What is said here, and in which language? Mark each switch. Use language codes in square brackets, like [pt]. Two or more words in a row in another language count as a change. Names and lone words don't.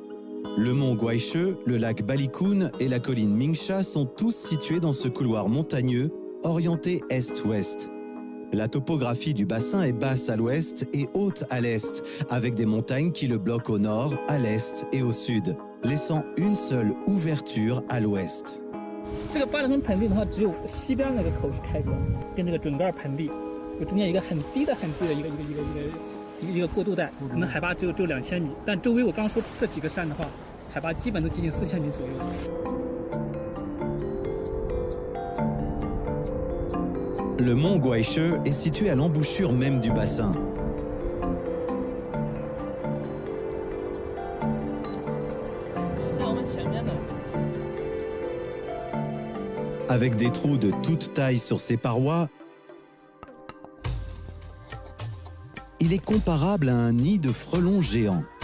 [fr] Le mont Guaiche, le lac Balikoun et la colline Mingsha sont tous situés dans ce couloir montagneux, orienté est-ouest. La topographie du bassin est basse à l'ouest et haute à l'est, avec des montagnes qui le bloquent au nord, à l'est et au sud, laissant une seule ouverture à l'ouest. [zh] 这个巴里坤盆地的话，只有西边那个口是开过，跟这个准噶尔盆地有中间一个很低的一个过渡带，可能海拔只有2000米，但周围我刚说这几个山的话，海拔基本都接近4000米左右。 [fr] Le mont Guaiche est situé à l'embouchure même du bassin. Avec des trous de toute taille sur ses parois, il est comparable à un nid de frelons géants.